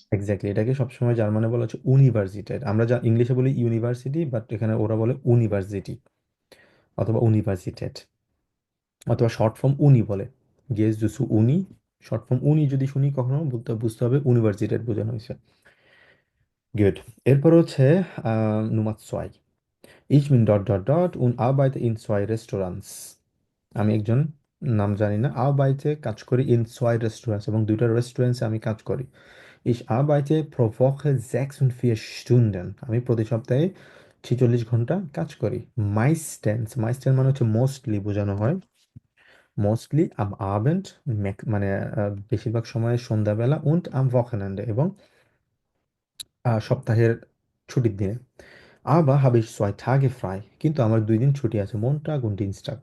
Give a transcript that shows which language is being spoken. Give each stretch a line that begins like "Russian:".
Bangla: Exactly, এটাকে সবসময় জার্মানে বলা হচ্ছে ইউনিভার্সিটেট। আমরা যা ইংলিশে বলি ইউনিভার্সিটি, বাট এখানে ওরা বলে ইউনিভার্সিটি অথবা ইউনিভার্সিটেট, অথবা শর্ট ফর্ম উনি বলে। গেস জুসু উনি, শর্ট ফর্ম উনি যদি শুনি কখনো বুঝতে হবে ইউনিভার্সিটেট বোঝানো হয়েছে। গুড, এরপর হচ্ছে নুমাত সোয়াই।
German: Ich bin dot dot dot und arbeite in zwei Restaurants.
Bangla: আমি একজন, নাম জানি না, arbeite কাজ করি
German: in zwei Restaurants,
Bangla: এবং দুইটা রেস্টুরেন্টসে আমি কাজ করি।
German: Ich arbeite pro Woche 46 Stunden.
Bangla: আমি প্রতি সপ্তাহে 46 ঘন্টা কাজ করি। Meistens মানে হচ্ছে মোস্টলি বোঝানো হয়। মোস্টলি
German: am Abend,
Bangla: মানে বেশিরভাগ সময় সন্ধ্যাবেলা,
German: und am Wochenende,
Bangla: এবং সপ্তাহের ছুটির দিনে।
German: Aber habe ich 2 Tage frei.
Bangla: কিন্তু আমার 2 দিন ছুটি আছে।
German: Montag und Dienstag.